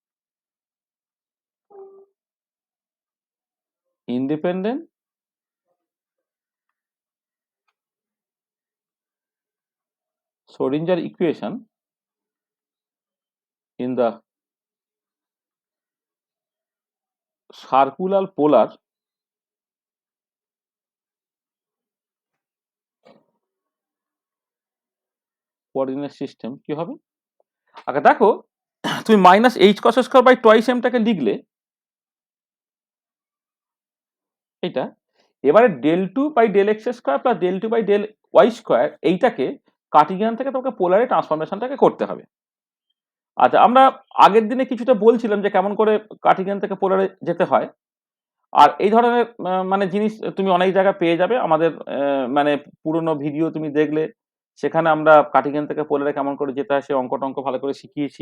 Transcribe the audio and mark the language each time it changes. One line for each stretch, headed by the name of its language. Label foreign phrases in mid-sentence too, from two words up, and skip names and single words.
English: independent Schrödinger equation in the circular polar coordinate system
Bangla: কি হবে। আগে দেখো তুমি -h cos²/2m টাকে লিখলে এটা, এবারে del2/del x² + del2/del y² এইটাকে কার্টেসিয়ান থেকে তোমাকে পোলারে ট্রান্সফরমেশনটাকে করতে হবে। আচ্ছা, আমরা আগের দিনে কিছুটা বলছিলাম যে কেমন করে কার্টেসিয়ান থেকে পোলারে যেতে হয়, আর এই ধরনের মানে জিনিস তুমি অনেক জায়গায় পেয়ে যাবে। আমাদের মানে পুরনো ভিডিও তুমি দেখলে সেখানে আমরা কার্টেসিয়ান থেকে পোলারে কেমন করে যেতে হয় সে অঙ্ক-টঙ্ক ভালো করে শিখিয়েছি।